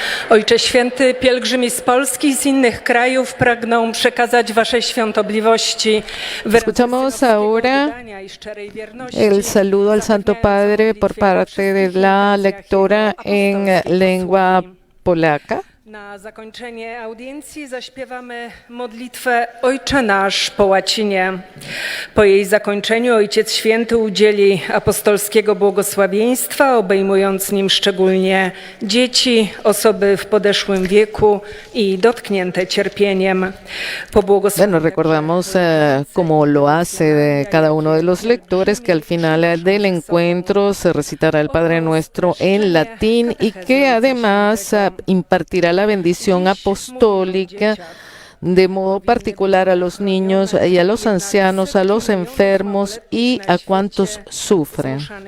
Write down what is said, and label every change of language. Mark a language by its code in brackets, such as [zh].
[pl] Ojcze Święty, pielgrzymi z Polski i z innych krajów pragną przekazać Waszej Świątobliwości [es] Escuchamos ahora el saludo al Santo Padre por parte de la lectora en lengua polaca. [pl] Na zakończenie audiencji zaśpiewamy modlitwę Ojcze Nasz po łacinie. Po jej zakończeniu Ojciec Święty udzieli apostolskiego błogosławieństwa, obejmując nim szczególnie dzieci, osoby w podeszłym wieku i dotknięte cierpieniem. Po [es] Bueno, recordamos como lo hace cada uno de los lectores que al final del encuentro se recitará el Padre Nuestro en latín y que además impartirá la bendición apostólica de modo particular a los niños y a los ancianos, a los enfermos y a cuantos sufren.